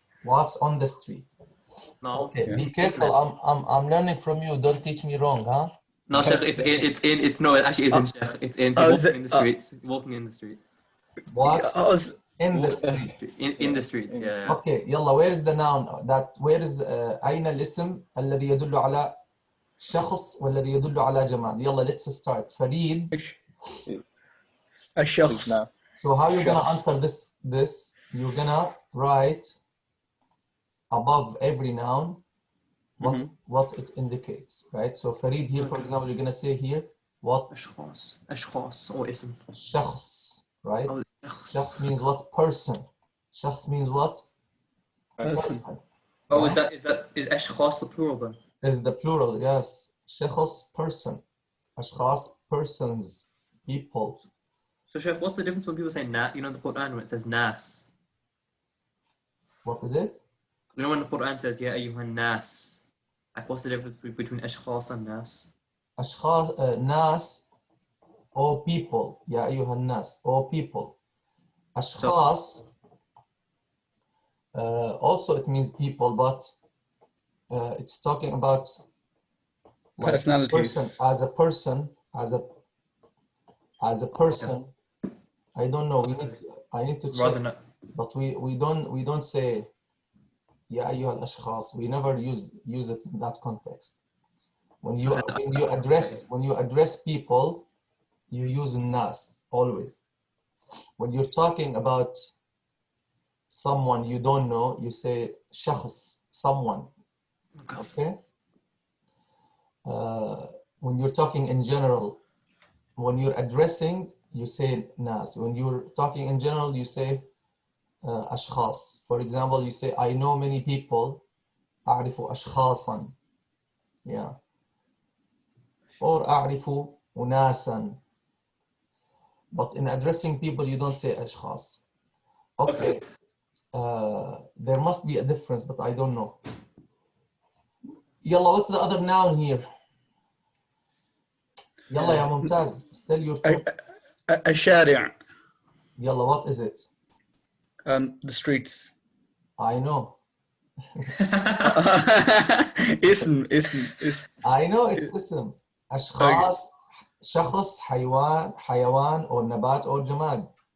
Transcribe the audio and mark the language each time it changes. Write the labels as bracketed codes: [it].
[en] Walks on the street. No. Okay, Yeah. be careful. I'm learning from you. Don't teach me wrong, huh? No, Sheikh, no, it actually isn't, Sheikh. It's in. He's walking in the streets. Walking in the streets. Walks in the street. In the streets, yeah. Okay, يلا, where is the noun? Where is [ar] أين الاسم الذي يدل على شخص والذي يدل على جماد? [en] يلا, let's start. [ar] فريد. الشخص. [en] now. So how you gonna answer this? You're gonna write above every noun what it indicates, right? So Farid here, for example, you're gonna say here what? [ar] أشخاص or اسم. شخص, right? [en] Oh, شخص means what? Person. شخص means what? Person. Oh, is أشخاص the plural then? Is the plural, yes. شخص, person. أشخاص, persons, people. So, Sheikh, what's the difference when people say na? You know, in the Quran when it says nas. What is it? You know when the Quran says ya ayyuhan nas. Like, what's the difference between أشخاص and nas? أشخاص, ناس, all people. [ar] يا أيها الناس, [en] all people. أشخاص, also it means people, but it's talking about like Personalities. as a person. I don't know. I need to check. Rather not. But we don't say [ar] يا أيها الأشخاص. [en] We never use it in that context. When you address people, you use الناس always. When you're talking about someone you don't know, you say شخص, someone. Okay. When you're talking in general, when you're addressing, you say nas. When you're talking in general, you say أشخاص. For example, you say I know many people. [ar] أعرف أشخاصا. Yeah. Or أعرف أناسا. [en] But in addressing people, you don't say أشخاص. Okay. There must be a difference, but I don't know. يلا, what's the other noun here? [ar] يلا يا ممتاز, still your turn. الشارع. [en] يلا, what is it? The streets. I know. [ar] اسم. [en] I know it's اسم. [ar] أشخاص, شخص, حيوان or نبات or جماد.